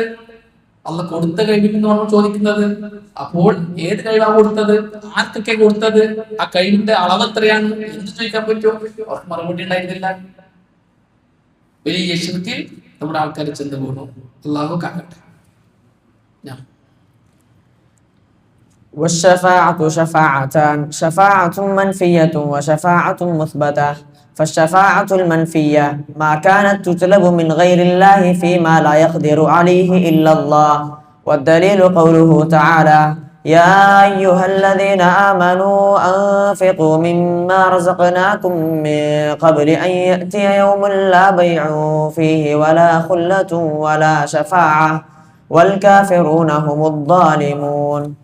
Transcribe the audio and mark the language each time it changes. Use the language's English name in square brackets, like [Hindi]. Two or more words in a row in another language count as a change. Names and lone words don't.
[Malayalam] അള്ള കൊടുത്ത കഴിവിന് നമ്മൾ ചോദിക്കുന്നത്. അപ്പോൾ ഏത് കഴിവാണ് കൊടുത്തത്? ആർക്കൊക്കെ കൊടുത്തത്? ആ കഴിവിന്റെ അളവ് എത്രയാണ്? എന്ത് ചോദിക്കാൻ പറ്റുമോ? അവർക്ക് മറുപടി ഉണ്ടായിരുന്നില്ല. വലിയ ശിർക്കിൽ നമ്മുടെ ആൾക്കാർ ചെന്ന് വീണു. അള്ളാഹു കാക്കട്ടെ. [Arabic] والشفاعة شفاعتان، شفاعة منفية وشفاعة مثبتة. فالشفاعة المنفية ما كانت تطلب من غير الله فيما لا يقدر عليه إلا الله، والدليل قوله تعالى: يا أيها الذين آمنوا أنفقوا مما رزقناكم من قبل أن يأتي يوم لا بيع فيه ولا خلة ولا شفاعة والكافرون هم الظالمون.